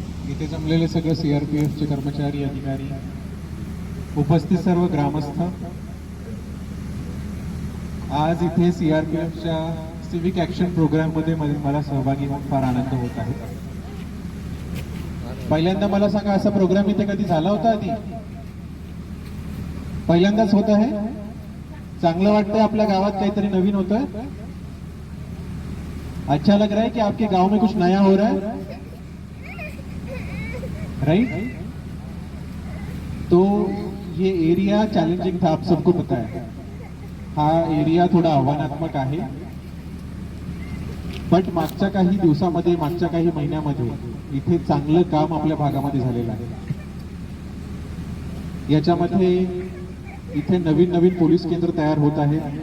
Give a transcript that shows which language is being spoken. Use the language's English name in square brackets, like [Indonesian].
[Marathi] इथे जमलेले सगळे सीआरपीएफचे कर्मचारी अधिकारी, उपस्थित सर्व ग्रामस्थ, आज इथे सीआरपीएफच्या सिव्हिक ऍक्शन प्रोग्राम मध्ये मला सहभागी होऊन फार आनंद होत आहे. पहिल्यांदा मला सांगा, असा प्रोग्राम इथे कधी झाला होता आधी? पहिल्यांदाच होत आहे. चांगलं वाटतंय, आपल्या गावात काहीतरी नवीन होतंय. [Hindi] अच्छा लग रहा है कि आपके गांव में कुछ नया हो रहा है, राइट? तो ये एरिया चैलेंजिंग था, आप सबको पता है. [Marathi] हा एरिया थोडा आव्हानात्मक आहे, बट मागच्या काही दिवसामध्ये, मागच्या काही महिन्यामध्ये इथे चांगलं काम आपल्या भागामध्ये झालेलं आहे. याच्यामध्ये इथे नवीन नवीन पोलीस केंद्र तयार होत आहे.